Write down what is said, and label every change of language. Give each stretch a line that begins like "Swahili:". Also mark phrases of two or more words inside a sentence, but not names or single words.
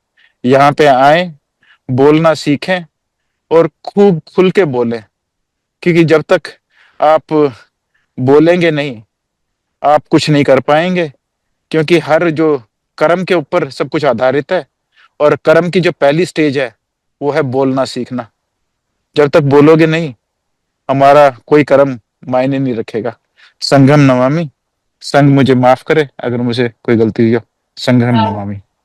Hindi: यहाँ पे आए, बोलना सीखें और खूब खुल के बोलें, क्योंकि जब तक आप बोलेंगे नहीं, आप कुछ नहीं कर पाएंगे। क्योंकि हर जो कर्म के ऊपर सब कुछ आधारित है, और कर्म की जो पहली स्टेज है वो है बोलना सीखना। जब तक बोलोगे नहीं, हमारा कोई कर्म मायने नहीं रखेगा।
Pali: संघम नमामि।
Hindi: संघ मुझे माफ करे अगर मुझे कोई गलती हुई हो।
Pali: संघम नमामि।